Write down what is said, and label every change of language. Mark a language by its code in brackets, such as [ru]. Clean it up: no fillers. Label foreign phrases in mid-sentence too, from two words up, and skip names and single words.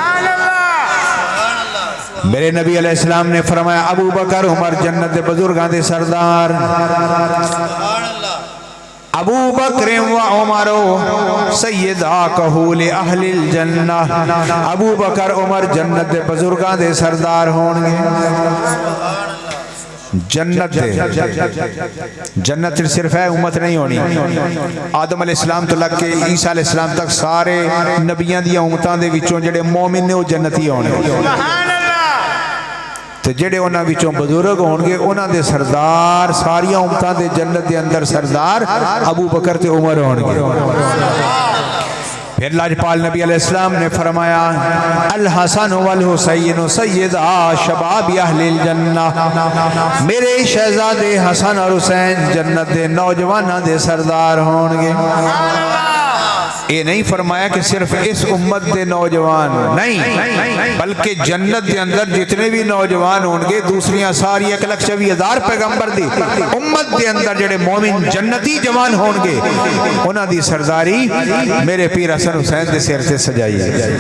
[pa] میرے نبی علیہ السلام نے فرمایا [ar] ابو بکر عمر جنت بزرگاں دے سردار ابو بکر و عمر سیدہ کہول اہل الجنہ [pa] ابو بکر عمر جنت دے بزرگاں دے سردار ہون گے جنت دے جنت صرف ہے امت نہیں ہونی آدم علیہ السلام تو لگ کے عیسیٰ علیہ السلام تک سارے نبیاں دیا امتاں دے وچوں جڑے مومن نے وہ جنتی ہونے تو جڑے انہاں وچوں بزرگ ہون گے انہاں دے سردار ساریاں امتاں دے جنت دے اندر سردار ابو بکر تے عمر ہون گے پھر لاجپال نبی علیہ السلام نے فرمایا [ar] الحسن والحسین سیدہ شباب اہل الجنہ [pa] میرے شہزادے حسن اور حسین جنت دے نوجوانہ دے سردار ہون گے یہ نہیں فرمایا کہ صرف اس امت دے نوجوان نہیں بلکہ جنت دے اندر جتنے بھی نوجوان ہوں گے دوسریاں ساری 1,24,000 پیغمبر دی امت دے اندر جڑے مومن جنتی جوان ہوں گے انہاں دی سرداری میرے پیر حسن حسین دے سر سے سجائی ہے